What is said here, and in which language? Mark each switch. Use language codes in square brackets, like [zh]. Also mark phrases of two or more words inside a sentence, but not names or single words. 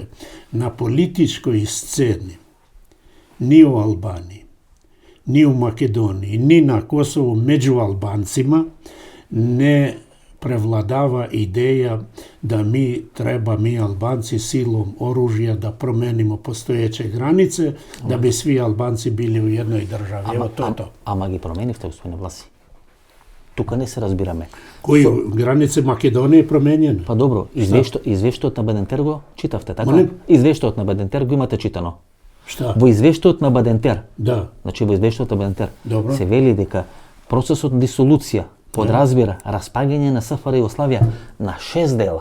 [sr] Na političkoj sceni ni u Albaniji, ni u Makedoniji, ni na Kosovu među Albancima ne prevladava ideja da mi Albanci silom oružja da promenimo postojeće granice, da bi svi Albanci bili u jednoj državi. Evo to je to. [mk] Ама ги променивте, господине Власи. Тука не се разбираме. [sr] Кои границе Македонија променjene? [mk] Па добро, извештајот на Бадентер го читавте, така? Извештајот на Бадентер го имате читано. [sr] Шта? [mk] Во извештајот на Бадентер. Да. Значи во извештајот на Бадентер се вели дека процесот на дисолуција подразбира распаѓање на СФР Југославија на 6 дела.